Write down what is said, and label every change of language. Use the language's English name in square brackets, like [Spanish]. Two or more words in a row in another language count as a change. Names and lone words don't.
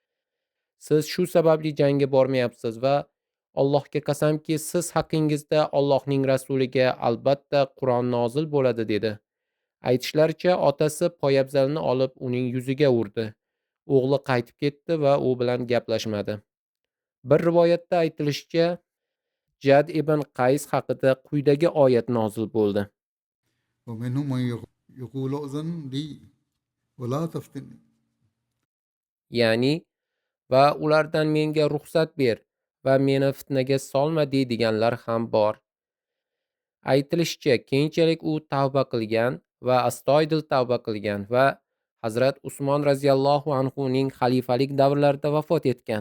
[Uzbek] Siz shu sababli jangga bormayapsiz va Allohga qasamki, siz haqingizda Allohning rasuliga albatta Qur'on nozil bo'ladi" dedi. Aytishlaricha, otasi poyabzalni olib uning yuziga urdi. O'g'li qaytib ketdi va u bilan gaplashmadi. Bir rivoyatda aytilishicha, Jad ibn Qays haqida quyidagi oyat nozil bo'ldi. [Arabic] ومنهم من يقول أذن لي ولا تفتني. [Uzbek] Ya'ni, va ulardan menga ruxsat ber va meni fitnaga solma deydiganlar ham bor. Aytilishicha, keyinchalik u tavba qilgan va astoydil tavba qilgan va Hazrat Usmon [Arabic] رضي الله عنه [Uzbek] ning xalifalik davrlarida vafot etgan.